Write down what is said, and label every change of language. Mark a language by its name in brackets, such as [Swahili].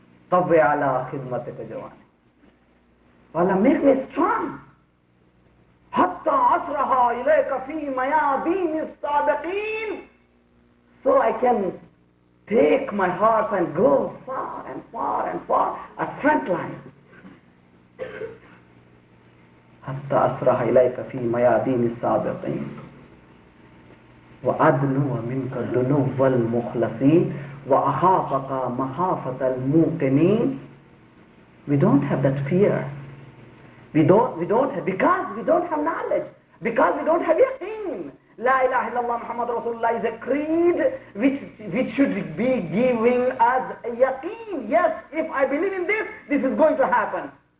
[Arabic] Qawwi ala khidmatika jawani. [English] Allah, make me strong. [Arabic] Hatta asraha ilayka fi mayadin as-sabiqin. [English] So I can take my horse and go far and far and far at front line. [Arabic] حتى أسرح إليك في ميادين السابقين وأدنو منك دنو المخلصين وأخافك مخافة الموقنين. [English] We don't have that fear. We don't have, because we don't have knowledge, because we don't have yaqeen. [Arabic] La ilaha illallah Muhammad Rasulullah [English] is a creed which should be giving us a yaqeen. Yes, if I believe in this, this is going to happen.